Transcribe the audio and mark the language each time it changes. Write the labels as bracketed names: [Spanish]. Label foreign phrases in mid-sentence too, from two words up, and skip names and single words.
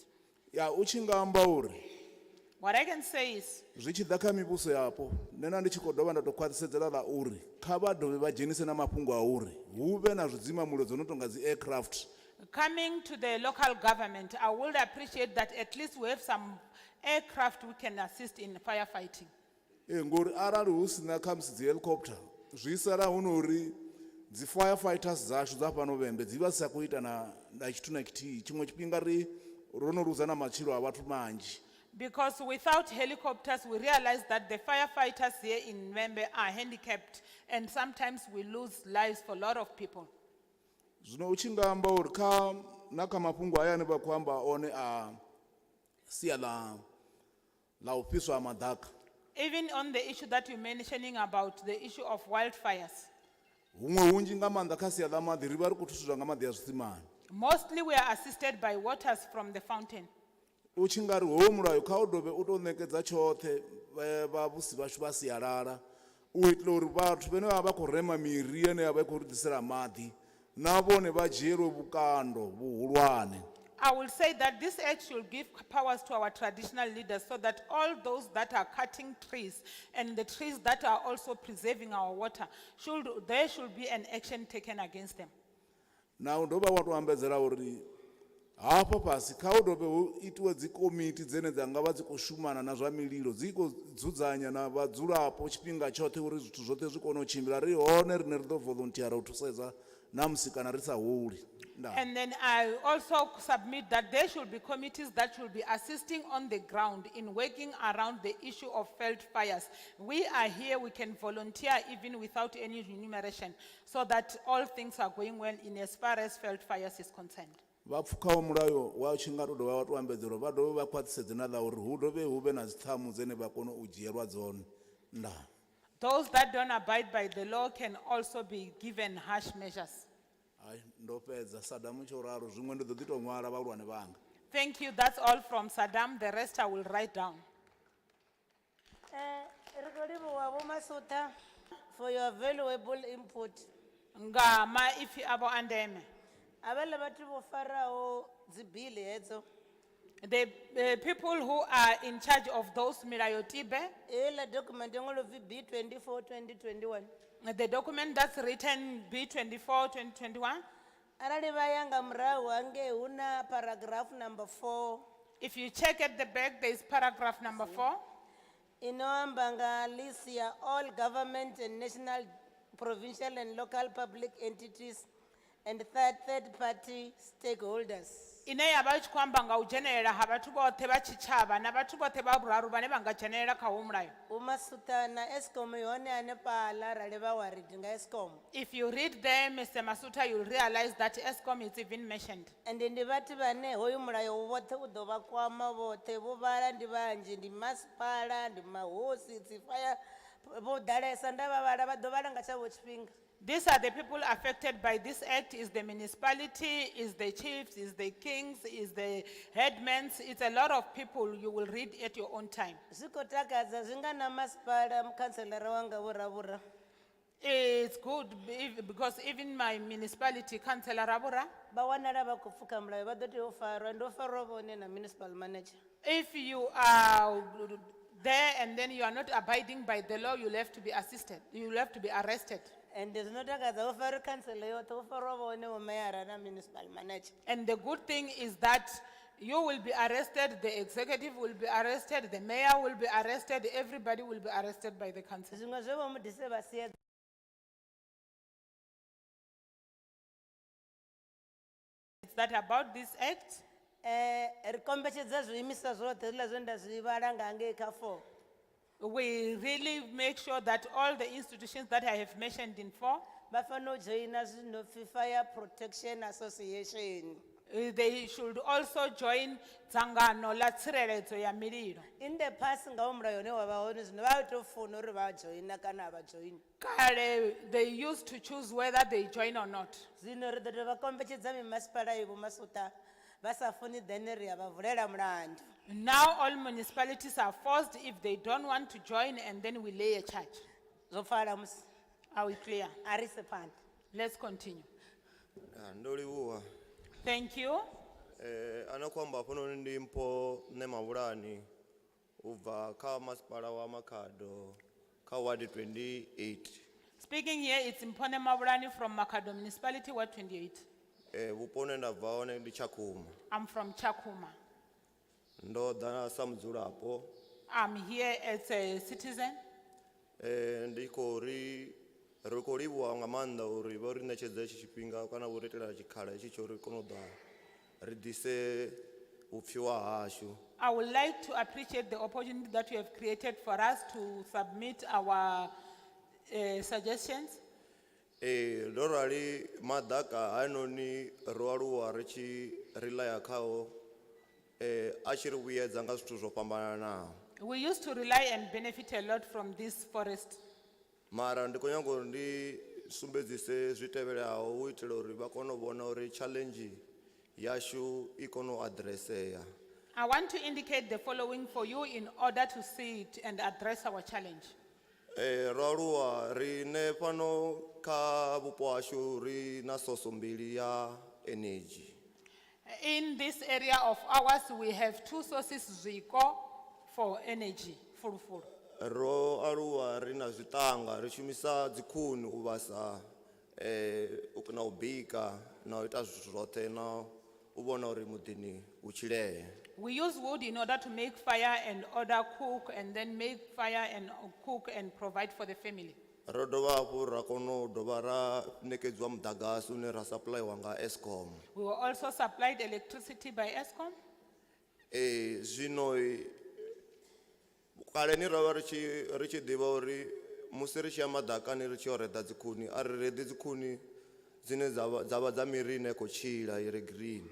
[Venda] Ya u tshi nga amba uri [English] What I can say is, [Venda] zwi tshi ḓa kha mivhuso yapo nṋe ndi tshi khou dovha nda tou khwaṱhisedzela ḽa uri kha vha dovhe vha dzhenise na mafhungo a uri hu vhe na zwidzimamulilo dzo no tonga dzi aircraft. [English] coming to the local government, I would appreciate that at least we have some aircraft we can assist in firefighting. [Venda] Ngori arali hu sina khamusi dzi helicopter zwi sala hu nori dzi firefighters dzashu dza fhano Vhembe dzi vha dzi sa khou ita na tshithu na tshithihi tshiṅwe tshifhinga ro no luza na matshilo a vhathu manzhi. [English] Because without helicopters, we realize that the firefighters here in Vhembe are handicapped and sometimes we lose lives for a lot of people. [Venda] Zwino u tshi nga amba uri na kha mafhungo ayani vha khou amba one a sia la u fhiswa ha maḓaka. [English] Even on the issue that you're mentioning about the issue of wildfires, [Venda] Huṅwe hunzhi nga maanḓa kha sia ḽa maḓi ri vha ri khou thuswa nga maḓi a zwidzimani. [English] mostly we are assisted by waters from the fountain. [Venda] U tshi nga ri hoyo mulayo kha u dovhe u tou ṋekedza tshoṱhe vhavhusi vhashu vha sialala u itela uri vhathu vhane vha vha khou rema miri ane ya vha i khou ri ḓisela maḓi na vhone vha dzhielwe vhukando vhuhulwane. [English] I will say that this act should give powers to our traditional leaders so that all those that are cutting trees and the trees that are also preserving our water, there should be an action taken against them. [Venda] Na u dovha wa tou ambedzela uri hafho fhasi kha u dovhe hu itiwe dzi komiti dzine dza nga vha dzi khou shumana na zwa mililo dzi khou dzudzanya na vhadzulapo tshifhinga tshoṱhe uri zwithu zwoṱhe zwi kone u tshimbila ri hone riṋe ri ḓo volunteera u thusedza na musi kana ri sa holi. Ndaa. [English] And then I also submit that there should be committees that should be assisting on the ground in working around the issue of Veld fires. We are here, we can volunteer even without any remuneration, so that all things are going well in as far as Veld fires is concerned. [Venda] Vha pfukhaho mulayo wa tshi nga to dovha wa to ambedza uri vha dovhe vha khwaṱhisedze na ḽa uri hu dovhe hu vhe na dzithamu dzine vha kone u dzhielwa dzone. Ndaa. [English] Those that don't abide by the law can also be given harsh measures. [Venda] Hai ndo fhedza Saddam tsho raro zwiṅwe ndi ḓo ḓi tou ṅwala vhahulwane vhanga. [English] Thank you, that's all from Saddam, the rest I will write down. [Venda] Ri khou livhuwa Vho Masutha [English] for your valuable input. [Venda] Nga maipfi abo a ndeme. Havhaḽa vhathu vho faraho dzibili hedzo, [English] The people who are in charge of those milayotibe, [Venda] heiḽa document yo ṅwalwa upfi B24-2021, [English] the document that's written B24-2021, [Venda] arali vha ya nga murahu hangei hu na paragraph number 4 [English] if you check at the back, there is paragraph number 4. [Venda] ino amba nga [English] list ya all government and national, provincial and local public entities and third party stakeholders. [Venda] Ine ya vha tshi khou amba nga u dzhenelela ha vhathu vhoṱhe vha tshitshavha na vhathu vhoṱhe vha vhuraru vhane vha nga dzhenelela kha hoyu mulayo. Vho Masutha na Eskom yone hanefhaḽa arali vha wa read nga Eskom. [English] If you read there, Mr. Masuta, you'll realize that ESCOM is even mentioned. [Venda] And ndi vhathu vhane hoyu mulayo woṱhe u ḓo vha kwama vhoṱhe, vho vhala ndi vhanzhi, ndi masipala, ndi mahosi, dzi fire vho ḓalesa, nda vha vhala vha ḓo vhala nga tshavho tshifhinga. [English] These are the people affected by this act, is the municipality, is the chiefs, is the kings, is the headmen. It's a lot of people. You will read at your own time. [Venda] Zwi khou takadza zwi nga na masipala mukhanselara wanga vho Ravhura. [English] It's good because even my municipality councillor Rabura, [Venda] Vha wanala vha khou pfuka mulayo vha ḓo tea u farwa, ndo farwa vhone na [English] municipal manager. if you are there and then you are not abiding by the law, you'll have to be assisted. You'll have to be arrested. [Venda] And zwino takadza vho farwa council yoṱhe, vho farwa vhone vho mayara na [English] municipal manager. And the good thing is that you will be arrested, the executive will be arrested, the mayor will be arrested, everybody will be arrested by the council. [Venda] Zwiṅwe zwe vho mudise vha sia [English] It's that about this act, [Venda] ri kombetshedza zwiimiswa zwoṱhe zwiḽa zwe nda zwi vhala nga hangei kha 4. [English] we really make sure that all the institutions that I have mentioned in 4, [Venda] Vha fanela u joina zwino pfi Fire Protection Association. [English] they should also join [Venda] dzangano la tsireledzo ya mililo. [English] In the past [Venda] nga u mulayo une wa vha hone zwino vha tou funa uri vha joina kana a vha joini. Kale, [English] they used to choose whether they join or not. [Venda] Zwino ri ḓo tou vha kombetshedza mimasipala i Vho Masutha vha sa funi then ri a vha vulela mulandu. [English] Now all municipalities are forced if they don't want to join, and then we lay a charge. [Venda] Zwo pfala musi. [English] Are we clear? [Venda] A ri se phanḓa. [English] Let's continue. [Venda] Ndo livhuwa. [English] Thank you. [Venda] Ana kwamba pano ndi mpo ne mavulani ubva kha masipala wa Makhado kha ward 28. [English] Speaking here, it's Mpone Mabulani from Makhado Municipality, Ward 28. [Venda] Vhuponi ndabva hone ndi Tshakhuma. [English] I'm from Chakuma. [Venda] Ndo ḓa sa mudzulapo. [English] I'm here as a citizen. [Venda] Ndi khou ri khou livhuwa nga maanḓa uri vha ri ṋetshedza itshi tshifhinga kana vho ri itela tshikhala itshi tsho ri kone u ḓa ri ḓise vhupfiwa hashu. [English] I would like to appreciate the opportunity that you have created for us to submit our suggestions. [Venda] Ndo rali madaka hanoni ro aluwa ri tshi rely khao a tshi ri vhuyedza nga zwithu zwo fhambananaho. [English] We used to rely and benefit a lot from this forest. [Venda] Mara ndi khou nyaga uri ndi sumbedzise zwi tevhelaho u itela uri vha kone u vhona uri challenge yashu I kone u addresseya. [English] I want to indicate the following for you in order to see it and address our challenge. [Venda] Ro aluwa rine fhano kha vhupo hashu ri na soso mbili ya energy. [English] In this area of ours, we have two sources zwiko for energy, full. [Venda] Ro aluwa ri na zwitanga ri shumisa dzikhuni u vhasa na u bika na u ita zwithu zwoṱhe na u vhona uri muḓini u tshileye. [English] We use wood in order to make fire and order cook, and then make fire and cook and provide for the family. [Venda] ro dovha hafhu ra kona u dovha ra ṋekedzwa muḓagasi une ra supply nga Eskom. [English] We were also supplied electricity by Eskom. [Venda] Zwino kale ni ravha ri tshi ḓivha uri musi ri tshi ya maḓakani ri tshi yo reḓa dzikhuni a ri reḓi dzikhuni dzine dzavha dza miri ine khou tshila i re green.